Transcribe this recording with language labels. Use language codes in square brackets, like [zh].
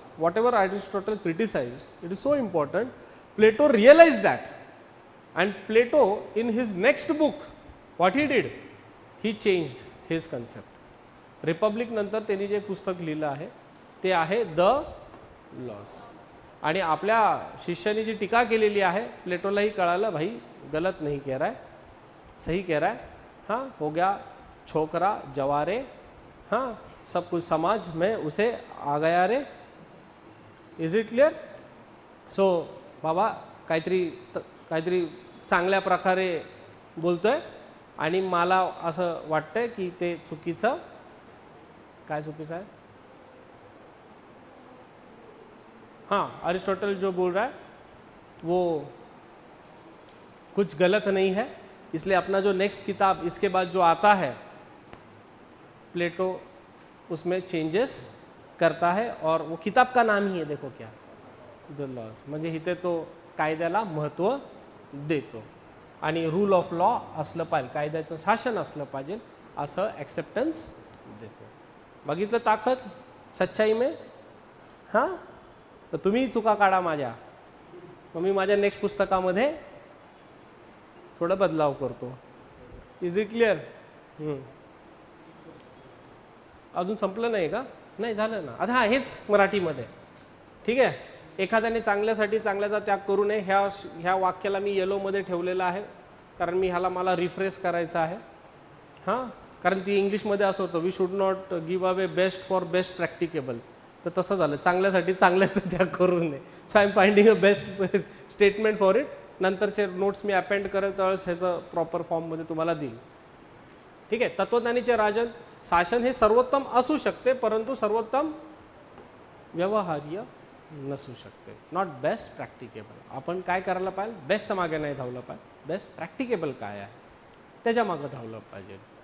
[en] Whatever Aristotle criticised, it is so important. Plato realise that, and Plato in his next book what he did, he changed his concept. [mr] Republic नंतर त्यांनी जे पुस्तक लिहिलं आहे ते आहे the loss. आणि आपल्या शिष्याने जी टीका केलेली आहे, प्लेटोलाही कळालं [hi] भाई गलत नहीं कह रहा है, [mr] सही कह रहा है. [hi] हाँ, हो गया छोकरा जवारे, हाँ सब कुछ समझ में उसे आ गया रे. [en] Is it clear? [mr] सो बाबा काहीतरी चांगल्या प्रकारे बोलतोय आणि मला असं वाटतंय की ते चुकीचं. काय चुकीचं आहे? [hi] हाँ, अरिस्टोटल जो बोल रहा है वो कुछ गलत नहीं है. इसलिए अपना जो नेक्स्ट किताब इसके बाद जो आता है प्लेटो उसमें चेंजेस करता है, और वो किताब का नाम ही है देखो क्या, द लॉज. [mr] म्हणजे इथे तो कायद्याला महत्त्व देतो आणि रूल ऑफ लॉ असलं पाहिजे, कायद्याचं शासन असलं पाहिजे असं ॲक्सेप्टन्स देतो. बघितलं ताकद सच्चाई में? हां, तर तुम्ही चुका काढा माझ्या, मग मी माझ्या नेक्स्ट पुस्तकामध्ये थोडा बदलाव करतो. [en] Is it clear? [mr] अजून संपलं नाही का? नाही झालं ना. आता हां, हेच मराठीमध्ये. ठीक आहे. एखाद्याने चांगल्यासाठी चांगल्याचा त्याग करू नये, ह्या वाक्याला मी येलोमध्ये ठेवलेलं आहे कारण मला रिफ्रेश करायचं आहे. [en] हां, [mr] कारण ती इंग्लिशमध्ये असं होतं, [en] We should not give away best for best practicable. [mr] तर तसं झालं, चांगल्यासाठी चांगल्याचा त्याग करू नये. [en] So I am finding a best statement for it. [mr] नंतरचे नोट्स मी अपेंड करेल त्यावेळेस ह्याचं प्रॉपर फॉर्ममध्ये तुम्हाला देईल. ठीक आहे. तत्वज्ञानीचे राजन, शासन हे सर्वोत्तम असू शकते परंतु सर्वोत्तम व्यवहार्य नसू शकते. [en] Not best practicable. [mr] आपण काय करायला पाहिजे? बेस्टच्या मागे नाही धावलं पाहिजे, बेस्ट प्रॅक्टिकेबल काय आहे त्याच्या मागं धावलं पाहिजे.